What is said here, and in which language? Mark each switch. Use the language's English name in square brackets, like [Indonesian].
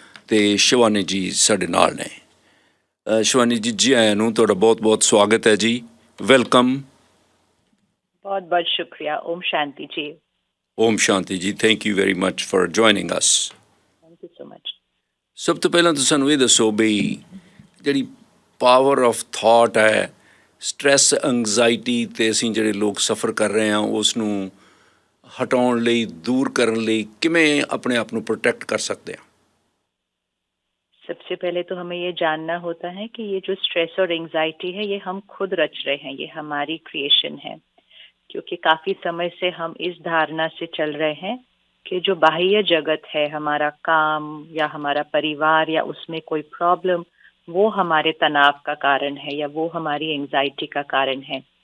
[Punjabi] ਅਤੇ ਸ਼ਿਵਾਨੀ ਜੀ ਸਾਡੇ ਨਾਲ ਨੇ। ਸ਼ਿਵਾਨੀ ਜੀ, ਜੀ ਆਇਆਂ ਨੂੰ, ਤੁਹਾਡਾ ਬਹੁਤ ਬਹੁਤ ਸਵਾਗਤ ਹੈ ਜੀ। [English] Welcome. [Hindi] बहुत बहुत शुक्रिया। ओम शांति जी। ओम शांति जी, [English] Thank you very much for joining us. Thank you so much. [Punjabi] ਸਭ ਤੋਂ ਪਹਿਲਾਂ ਤਾਂ ਸਾਨੂੰ ਇਹ ਦੱਸੋ ਬਈ ਜਿਹੜੀ ਪਾਵਰ ਆਫ ਥਾਟ ਹੈ, ਸਟ੍ਰੈਸ, ਐਂਗਜ਼ਾਇਟੀ ਅਤੇ ਅਸੀਂ ਜਿਹੜੇ ਲੋਕ ਸਫਰ ਕਰ ਰਹੇ ਹਾਂ ਉਸ ਨੂੰ ਹਟਾਉਣ ਲਈ, ਦੂਰ ਕਰਨ ਲਈ ਕਿਵੇਂ ਆਪਣੇ ਆਪ ਨੂੰ ਪ੍ਰੋਟੈਕਟ ਕਰ ਸਕਦੇ ਹਾਂ? [Hindi] सबसे पहले तो हमें ये जानना होता है कि ये जो स्ट्रेस और एंजाइटी है ये हम खुद रच रहे हैं, ये हमारी क्रिएशन है। क्योंकि काफी समय से हम इस धारणा से चल रहे हैं कि जो बाह्य जगत है, हमारा काम या हमारा परिवार या उसमें कोई प्रॉब्लम, वो हमारे तनाव का कारण है या वो हमारी एंजाइटी का कारण है।